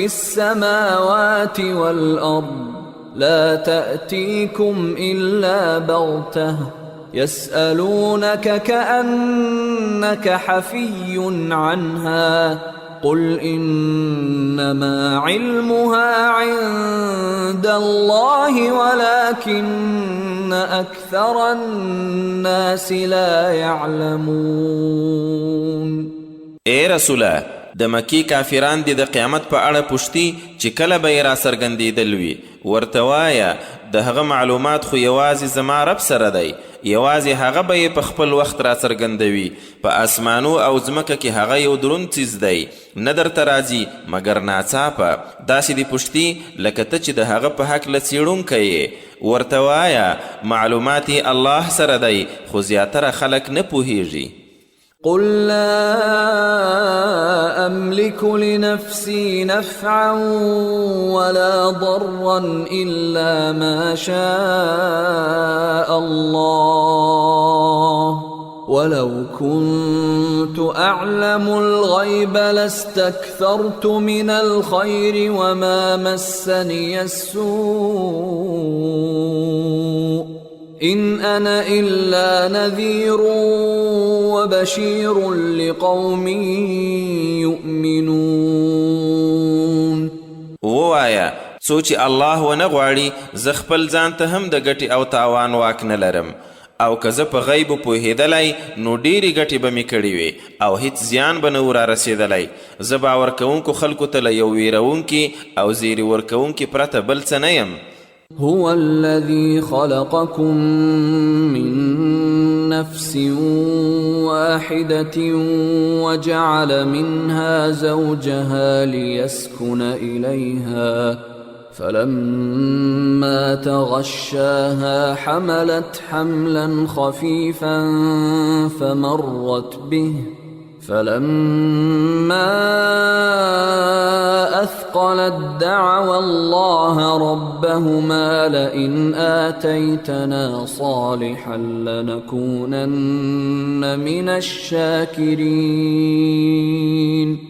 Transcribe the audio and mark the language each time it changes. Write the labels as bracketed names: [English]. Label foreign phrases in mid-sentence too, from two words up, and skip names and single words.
[Arabic] السماوات والأرض لا تأتيكم إلا بغتة يسألونك كأنك حفي عنها قل إنما علمها عند الله ولكن أكثر الناس لا يعلمون. [Pashto] اے رسوله د مکی کافران دي د قیامت په اړه پوښتي چې کله به یې را څرګندېدل وي ورته وایه د هغه معلومات خو یوازې زما رب سره دی یوازې هغه به یې په خپل وخت را څرګندوي په اسمانو او ځمکه کې هغه یو دروند څیز دی نه درته راځي مګر ناڅاپه داسې دې پوښتي لکه ته چې د هغه په هکله څېړونکی یې ورته وایه معلومات یې الله سره دی خو زیاتره خلک نه پوهیږي. [Arabic] قل لا أملك لنفسي نفعا ولا ضرا إلا ما شاء الله ولو كنت أعلم الغيب لاستكثرت من الخير وما مسني السوء إن أنا إلا نذير وبشير لقوم يؤمنون. [Pashto] ووایا څو چې الله ونه غواړي زه خپل ځان ته هم د ګټې او تاوان واک نه لرم او که زه په غیبو پوهېدلی نو ډېرې ګټې به مې کړې وې او هیڅ زیان به نه و رارسېدلی. زه باور کوونکو خلکو ته له یو ویرونکي او زیري ورکوونکي پرته بل څه نه یم. [Arabic] هو الذي خلقكم من نفس واحدة وجعل منها زوجها ليسكن إليها فلما تغشاها حملت حملا خفيفا فمرت به فلما أثقلت دعوا الله ربهما لئن آتيتنا صالحا لنكونن من الشاكرين.